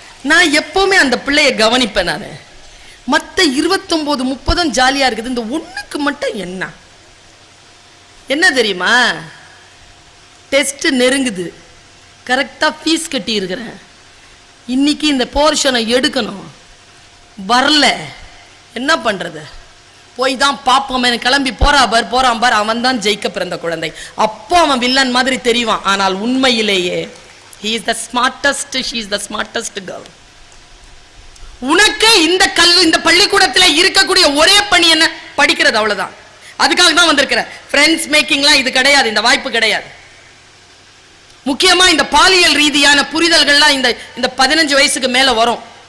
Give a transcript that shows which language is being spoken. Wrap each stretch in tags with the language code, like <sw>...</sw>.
<ta>நான் எப்பவுமே அந்த பிள்ளைய கவனிப்பேன். நான் மற்ற 29-30 ஜாலியா இருக்குது, இந்த ஒண்ணுக்கு மட்டும் என்ன தெரியுமா? டெஸ்ட் நெருங்குது, கரெக்டா ஃபீஸ் கட்டி இருக்கிறேன், இன்னைக்கு இந்த போர்ஷனை எடுக்கணும், வரல, என்ன பண்றது? போய் தான் பாப்போம். கிளம்பி போறான் பார், அவன் தான் ஜெயிக்க பிறந்த குழந்தை. அப்போ அவன் வில்லன் மாதிரி தெரிவான், ஆனால் உண்மையிலேயே</ta> <en>he is the smartest, she is the smartest girl.</en> <ta>உனக்கு இந்த பள்ளிக்கூடத்தில் இருக்கக்கூடிய ஒரே பணி என்ன? படிக்கிறது, அவ்வளவுதான். அதுக்காக தான் வந்திருக்கிற. ஃப்ரெண்ட்ஸ் மேக்கிங்லாம் இது கிடையாது, இந்த வாய்ப்பு கிடையாது. முக்கியமா இந்த பாலியல் ரீதியான புரிதல்கள்லாம் இந்த 15 வயசுக்கு மேல வரும்.</ta>